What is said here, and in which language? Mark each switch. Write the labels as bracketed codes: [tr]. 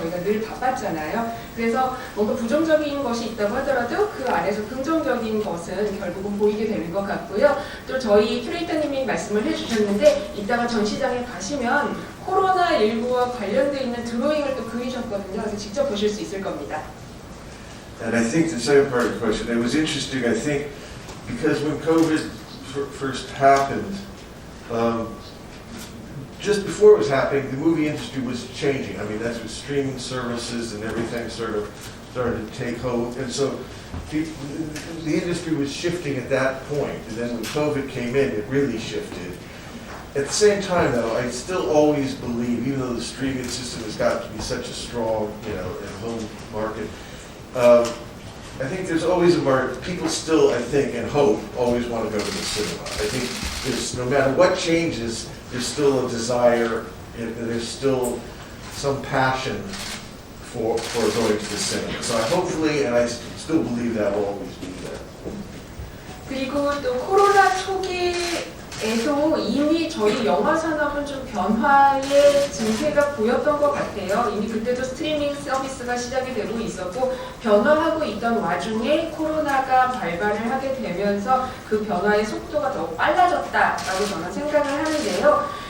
[ko] 저희가 늘 바빴잖아요. 그래서 뭔가 부정적인 것이 있다고 하더라도 그 안에서 긍정적인 것은 결국은 보이게 되는 것 같고요. 또 저희 큐레이터님이 말씀을 해주셨는데 이따가 전시장에 가시면 코로나19와 관련되어 있는 드로잉을 또 그리셨거든요. 그래서 직접 보실 수 있을 겁니다. [en] And I think the second part of the question, it was interesting, I think, because when COVID first happened, just before it was happening, the movie industry was changing. I mean, that's with streaming services and everything sort of started to take hold. And so the industry was shifting at that point. And then when COVID came in, it really shifted. At the same time, though, I still always believe, even though the streaming system has got to be such a strong, and home market, I think there's always a market. People still, I think, and hope, always want to go to the cinema. I think no matter what changes, there's still a desire, and there's still some passion for going to the cinema. So hopefully, and I still believe that will always be there. [ko] 그리고 또 코로나 초기에도 이미 저희 영화 산업은 좀 변화의 증세가 보였던 것 같아요. 이미 그때도 스트리밍 서비스가 시작이 되고 있었고 변화하고 있던 와중에 코로나가 발발을 하게 되면서 그 변화의 속도가 더 빨라졌다라고 저는 생각을 하는데요.